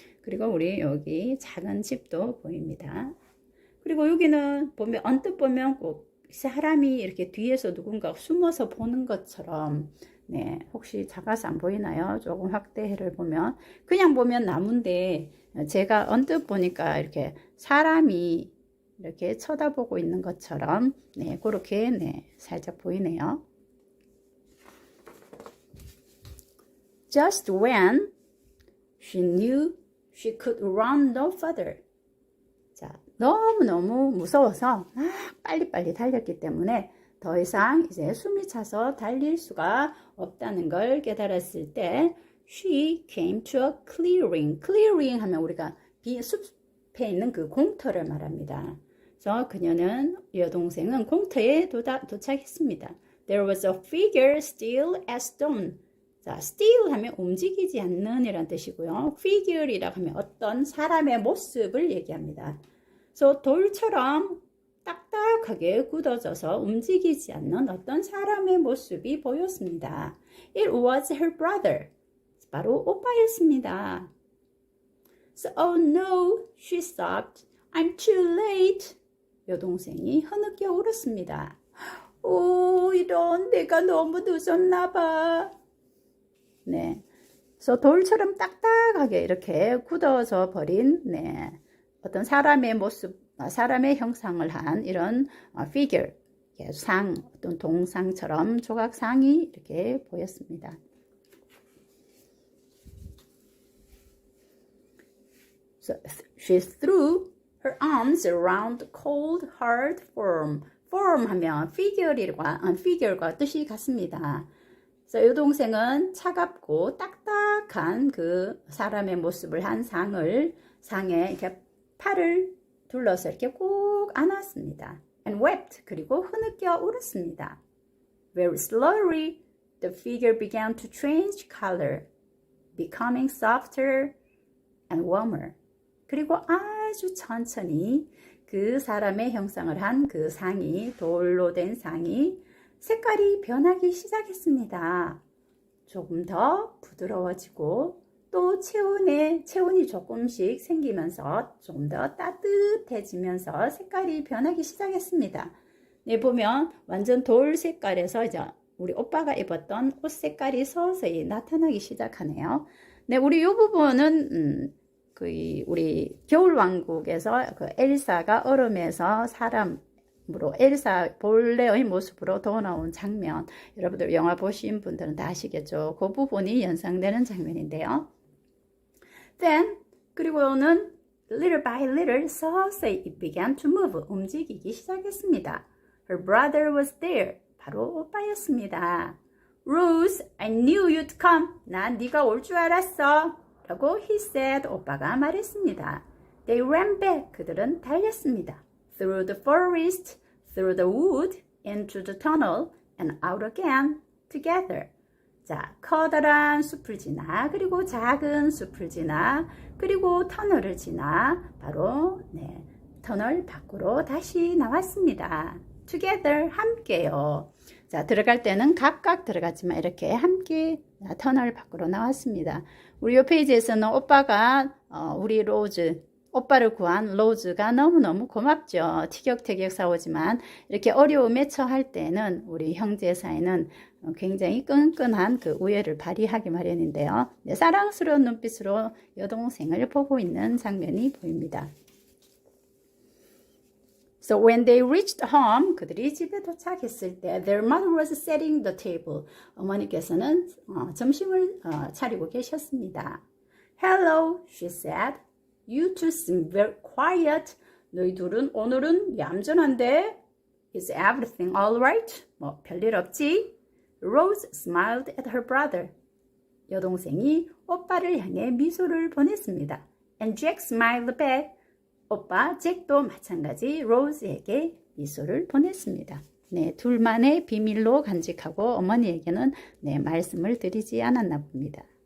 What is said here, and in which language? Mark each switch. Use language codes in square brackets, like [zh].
[ko] 그리고 우리 여기 작은 집도 보입니다. 그리고 여기는 보면 언뜻 보면 꼭 사람이 이렇게 뒤에서 누군가 숨어서 보는 것처럼 네, 혹시 작아서 안 보이나요? 조금 확대를 보면 그냥 보면 나무인데 제가 언뜻 보니까 이렇게 사람이 이렇게 쳐다보고 있는 것처럼 네, 그렇게 네, 살짝 보이네요. [en] Just when she knew she could run no further. [ko] 자, 너무너무 무서워서 빨리빨리 달렸기 때문에 더 이상 이제 숨이 차서 달릴 수가 없다는 걸 깨달았을 때 [en] she came to a clearing. [ko] clearing 하면 우리가 숲에 있는 그 공터를 말합니다. 그래서 그녀는 여동생은 공터에 도착했습니다. [en] There was a figure still as stone. [ko] 자, still 하면 움직이지 않는 이란 뜻이고요. figure이라고 하면 어떤 사람의 모습을 얘기합니다. 그래서 돌처럼 딱딱하게 굳어져서 움직이지 않는 어떤 사람의 모습이 보였습니다. [en] It was her brother. [ko] 바로 오빠였습니다. [en] So, oh no, she sobbed. I'm too late. [ko] 여동생이 흐느껴 울었습니다. 오, 이런 내가 너무 늦었나 봐. 네. 그래서 돌처럼 딱딱하게 이렇게 굳어져 버린 네. 어떤 사람의 모습 사람의 형상을 한 이런 figure, 상, 어떤 동상처럼 조각상이 이렇게 보였습니다. [en] So she threw her arms around the cold, hard form. [ko] form 하면 figure과 뜻이 같습니다. 그래서 이 동생은 차갑고 딱딱한 그 사람의 모습을 한 상에 이렇게 팔을 둘러서 이렇게 꼭 안았습니다. [en] And wept. [ko] 그리고 흐느껴 울었습니다. [en] Very slowly, the figure began to change color, becoming softer and warmer. [ko] 그리고 아주 천천히 그 사람의 형상을 한 그 상이, 돌로 된 상이 색깔이 변하기 시작했습니다. 조금 더 부드러워지고 또 체온이 조금씩 생기면서 조금 더 따뜻해지면서 색깔이 변하기 시작했습니다. 네, 보면 완전 돌 색깔에서 이제 우리 오빠가 입었던 옷 색깔이 서서히 나타나기 시작하네요. 네, 우리 이 부분은 우리 겨울왕국에서 그 엘사가 얼음에서 사람으로 엘사 본래의 모습으로 돌아온 장면, 여러분들 영화 보신 분들은 다 아시겠죠? 그 부분이 연상되는 장면인데요. [en] Then [ko] 그리고는 [en] little by little [ko] 서서히 [en] it began to move, [ko] 움직이기 시작했습니다. [en] Her brother was there, [ko] 바로 오빠였습니다. [en] Rose, I knew you'd come. [ko] 난 네가 올 줄 알았어. 라고 [en] he said, [ko] 오빠가 말했습니다. [en] They ran back, [ko] 그들은 달렸습니다. [en] Through the forest, through the wood, into the tunnel, and out again, together. [ko] 자, 커다란 숲을 지나, 그리고 작은 숲을 지나, 그리고 터널을 지나, 바로 터널 밖으로 다시 나왔습니다. Together, 함께요. 자, 들어갈 때는 각각 들어갔지만 이렇게 함께 터널 밖으로 나왔습니다. 우리 이 페이지에서는 오빠가 우리 로즈, 오빠를 구한 로즈가 너무너무 고맙죠. 티격태격 싸우지만 이렇게 어려움에 처할 때는 우리 형제 사이는 굉장히 끈끈한 그 우애를 발휘하기 마련인데요. 네, 사랑스러운 눈빛으로 여동생을 보고 있는 장면이 보입니다. [en] So when they reached home, [ko] 그들이 집에 도착했을 때, [en] their mother was setting the table. [ko] 어머니께서는 점심을 차리고 계셨습니다. [en] Hello, she said. You two seem very quiet. [ko] 너희 둘은 오늘은 얌전한데? [en] Is everything all right? [ko] 뭐 별일 없지? [en] Rose smiled at her brother. [ko] 여동생이 오빠를 향해 미소를 보냈습니다. [en] And Jack smiled back. [ko] 오빠 잭도 마찬가지 로즈에게 미소를 보냈습니다. 네, 둘만의 비밀로 간직하고 어머니에게는 말씀을 드리지 않았나 봅니다.